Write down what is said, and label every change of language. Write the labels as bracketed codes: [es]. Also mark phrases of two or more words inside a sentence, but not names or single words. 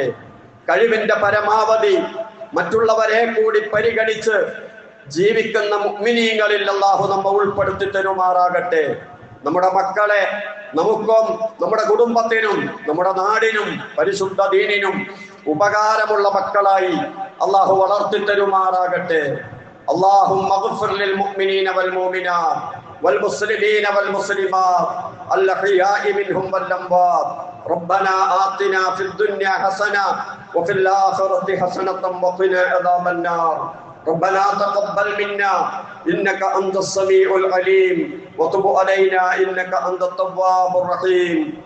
[ml] കഴിവിന്റെ പരമാവധി മറ്റുള്ളവരെ കൂടി പരിഗണിച്ച് ജീവിക്കുന്ന മുഅ്മിനീങ്ങളിൽ അള്ളാഹു നമ്മെ ഉൾപ്പെടുത്തി തരുമാറാകട്ടെ. നമ്മുടെ മക്കളെ നമുക്കും നമ്മുടെ കുടുംബത്തിനും നമ്മുടെ നാടിനും പരിശുദ്ധ ദീനിനും ഉപകാരമുള്ള മക്കളായി അള്ളാഹു വളർത്തി തരുമാറാകട്ടെ. [ar] اللهم اغفر للمؤمنين والمؤمنات والمسلمين والمسلمات الأحياء منهم والأموات. ربنا آتنا في الدنيا حسنة وفي الآخرة حسنة وقنا عذاب النار. ربنا تقبل منا إنك أنت السميع العليم وتب علينا إنك أنت التواب الرحيم.